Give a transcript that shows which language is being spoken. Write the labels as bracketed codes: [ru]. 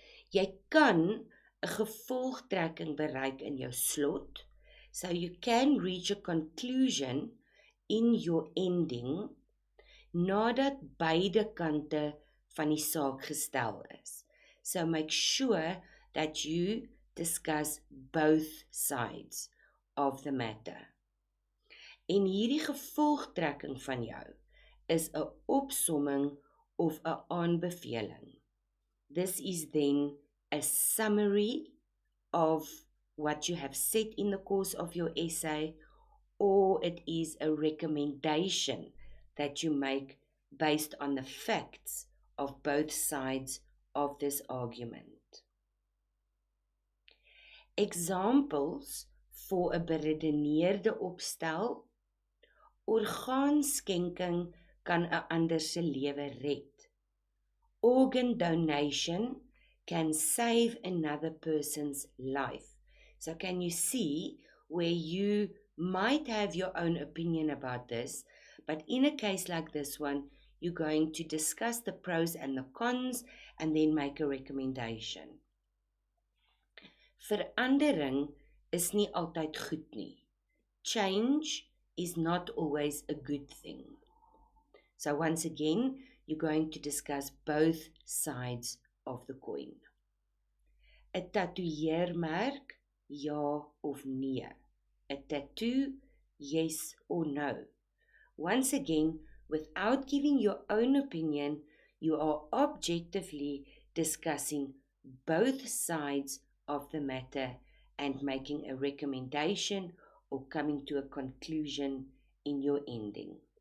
[af] Jy kan 'n gevolgtrekking bereik in jou slot, [en] so you can reach a conclusion in your ending, [af] nadat beide kante van die saak gestel is. [en] So make sure that you discuss both sides of the matter. [af] En hierdie gevolgtrekking van jou is 'n opsomming of 'n aanbeveling. [en] This is then a summary of what you have said in the course of your essay, or it is a recommendation that you make based on the facts of both sides of this argument. Examples for [af] 'n beredeneerde opstel. Orgaanskenking kan 'n ander se lewe red. [en] Organ donation can save another person's life. So can you see where you might have your own opinion about this, but in a case like this one, you're going to discuss the pros and the cons and then make a recommendation. [af] Verandering is nie altyd goed nie. [en] Change is not always a good thing. So once again, you're going to discuss both sides of the coin. [af] 'n tatoeëermerk, ja of nee? [en] 'n tattoo, yes or no? Once again, without giving your own opinion, you are objectively discussing both sides of the matter and making a recommendation or coming to a conclusion in your ending.